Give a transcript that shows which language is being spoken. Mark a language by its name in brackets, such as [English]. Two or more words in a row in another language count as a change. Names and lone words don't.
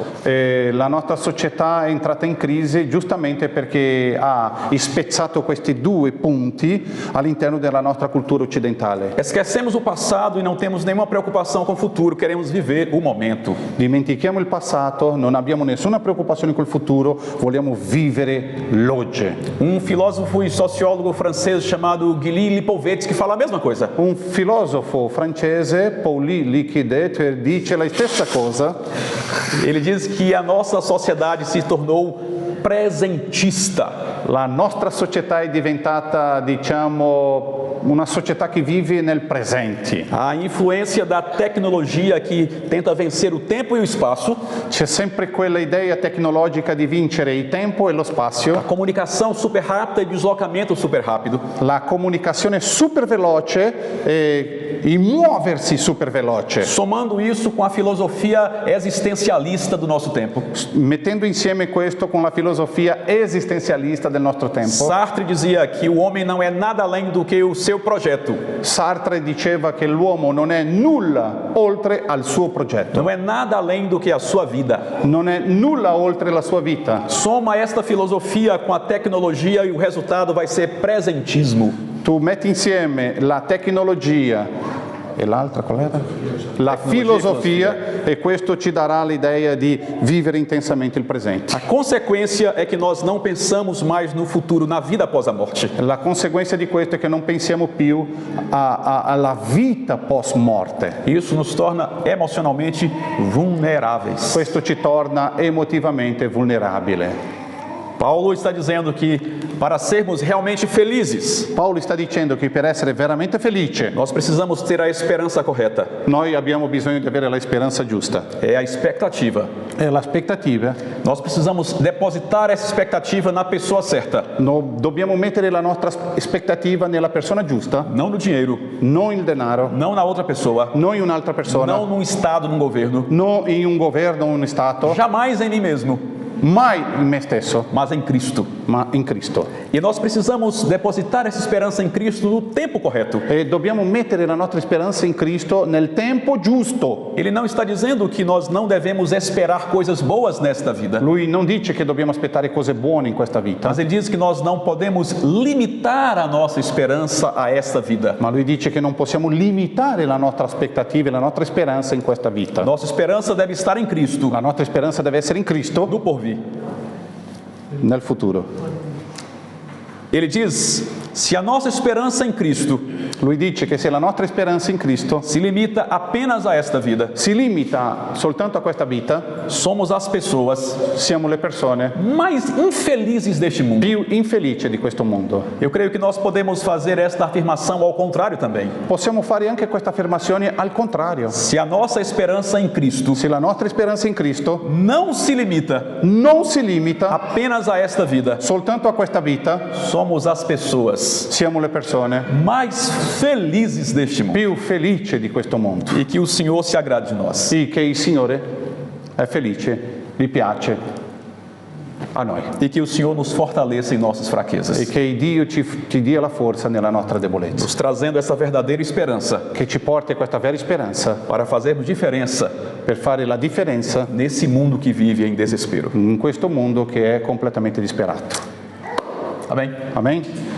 [Italian] La nostra società è entrata in crisi giustamente perché ha spezzato questi due punti all'interno della nostra cultura occidentale. [Portuguese] Esquecemos o passado e não temos nenhuma preocupação com o futuro, queremos viver o momento. [Italian] Dimentichiamo il passato, non abbiamo nessuna preoccupazione col futuro, vogliamo vivere l'oggi. [Portuguese] Um filósofo e sociólogo francês chamado Guy Lipovetsky fala a mesma coisa. [Italian] Un filosofo francese, Pauli Liquidet, dice la stessa cosa. [Portuguese] Ele diz que a nossa sociedade se tornou presentista. [Italian] La nostra società è diventata, diciamo, una società che vive nel presente. [Portuguese] A influência da tecnologia que tenta vencer o tempo e o espaço, [Italian] C'è sempre quella idea tecnologica di vincere il tempo e lo a spazio, [Portuguese] comunicação super rápida e deslocamento super rápido. [Italian] la comunicazione super veloce e il muoversi super veloce. [Portuguese] Somando isso com a filosofia existencialista do nosso tempo. [Italian] Mettendo insieme questo con la filosofia esistenzialista del nostro tempo, [Portuguese] Sartre dizia que o homem não é nada além do que o seu projeto. [Italian] Sartre diceva che l'uomo non è nulla oltre al suo progetto, [Portuguese] Não é nada além do que a sua vida. [Italian] non è nulla oltre la sua vita. [Portuguese] Soma esta filosofia com a tecnologia e o resultado vai ser presentismo. [Italian] Tu metti insieme la tecnologia e l'altra qual era? La filosofia e questo ci darà l'idea di vivere intensamente il presente. [Portuguese] A consequência é que nós não pensamos mais no futuro, na vida após a morte. [Italian] La conseguenza di questo è che non pensiamo più alla vita post morte. [Portuguese] Isso nos torna emocionalmente vulneráveis. [Italian] Questo ci torna emotivamente vulnerabile. [Portuguese] Paulo está dizendo que para sermos realmente felizes, [Italian] Paolo sta dicendo che per essere veramente felice [Portuguese] nós precisamos ter a esperança correta. [Italian] noi abbiamo bisogno di avere la speranza giusta. [Portuguese] É a expectativa. [Italian] E l'aspettativa, [Portuguese] Nós precisamos depositar essa expectativa na pessoa certa, [Italian] dobbiamo mettere la nostra aspettativa nella persona giusta, [Portuguese] não no dinheiro, [Italian] non il denaro, [Portuguese] não na outra pessoa, [Italian] non in un'altra persona, [Portuguese] não num estado, num governo, [Italian] non in un governo o un stato, [Portuguese] jamais em mim mesmo. [Italian] mai in me stesso, [Portuguese] mas em Cristo. [Italian] ma in Cristo. [Portuguese] E nós precisamos depositar essa esperança em Cristo no tempo correto. [Italian] E dobbiamo mettere la nostra speranza in Cristo nel tempo giusto. [Portuguese] Ele não está dizendo que nós não devemos esperar coisas boas nesta vida, [Italian] Lui non dice che dobbiamo aspettare cose buone in questa vita, [Portuguese] mas ele diz que nós não podemos limitar a nossa esperança a esta vida. [Italian] ma lui dice che non possiamo limitare la nostra aspettativa e la nostra speranza in questa vita. [Portuguese] Nossa esperança deve estar em Cristo, [Italian] La nostra speranza deve essere in Cristo [Portuguese] no porvir. [Italian] nel futuro. [Portuguese] Ele diz: se a nossa esperança em Cristo [Italian] Lui dice che se la nostra speranza in Cristo [Portuguese] se limita apenas a esta vida, [Italian] si limita soltanto a questa vita, [Portuguese] somos as pessoas [Italian] siamo le persone [Portuguese] mais infelizes deste mundo. [Italian] più infelici di questo mondo. [Portuguese] Eu creio que nós podemos fazer esta afirmação ao contrário também. [Italian] Possiamo fare anche questa affermazione al contrario. [Portuguese] Se a nossa esperança em Cristo [Italian] Se la nostra speranza in Cristo [Portuguese] não se limita [Italian] non si limita [Portuguese] apenas a esta vida, [Italian] soltanto a questa vita, [Portuguese] somos as pessoas [Italian] siamo le persone [Portuguese] mais felizes deste mundo. [Italian] più felici di questo mondo. [Portuguese] E que o Senhor se agrade de nós. [Italian] Sì, che il Signore è felice, gli piace a noi. [Portuguese] E que o Senhor nos fortaleça em nossas [Italian] E [Portuguese] fraquezas, [Italian] che Dio ci dia la forza nella nostra debolezza. [Portuguese] nos trazendo essa verdadeira esperança [Italian] Che ci porti a questa vera speranza [Portuguese] para fazermos diferença [Italian] per fare la differenza [Portuguese] nesse mundo que vive em desespero. [Italian] in questo mondo che è completamente disperato. [Portuguese] Amém? [Italian] Amen?